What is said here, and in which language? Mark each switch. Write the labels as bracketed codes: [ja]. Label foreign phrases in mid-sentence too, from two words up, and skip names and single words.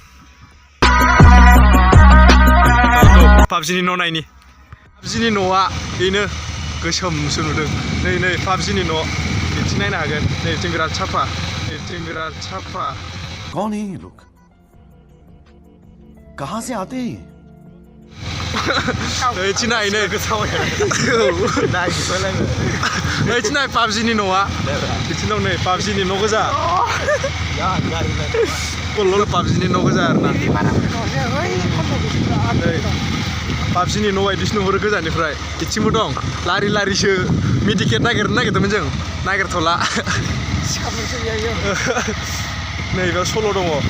[brx] पाबजिनि न' नायनि पाबजिनि न'आ बेनो गोसोमसो नुदों नै पाबजिनि न' बिथिं नायनो हागोन नैथिं बिराद साफा [hi] कौन है ये लोग कहाँ से आते हैं [brx] ओइथिं नाय नै ओइथिं नाय पाबजिनि न'आ बिथिं दं नै पाबजिनि न' गोजा कलल पाबजिनि न' गोजा आरोना नै PubGनि न' बायदिसो नुहुरो गोजाननिफ्राय इथिंबो दं लारि लारिसो मेडिकेट नागिरदोंमोन जों नागिरथ'ला नै बेयाव सल' दङ